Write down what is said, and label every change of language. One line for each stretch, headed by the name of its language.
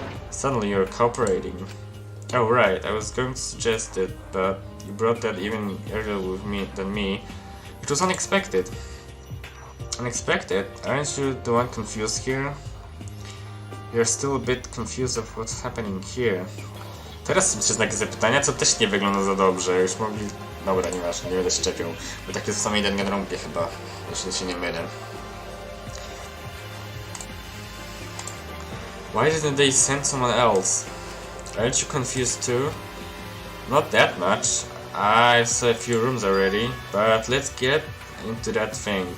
English: Suddenly you're cooperating. Oh right, I was going to suggest it, but you brought that even earlier with me than me. It was unexpected. Unexpected? Aren't you the one confused here? You're still a bit confused of what's happening here.
Polish: Teraz są znaki zapytania, co też nie wygląda za dobrze. Już mogli... Dobra, nieważne, nie będę się czepiał. Bo tak jest w samej Danganronpie chyba, jeśli się nie mylę.
English: Why didn't they send someone else? Aren't you confused too? Not that much. I saw a few rooms already, but let's get into that thing.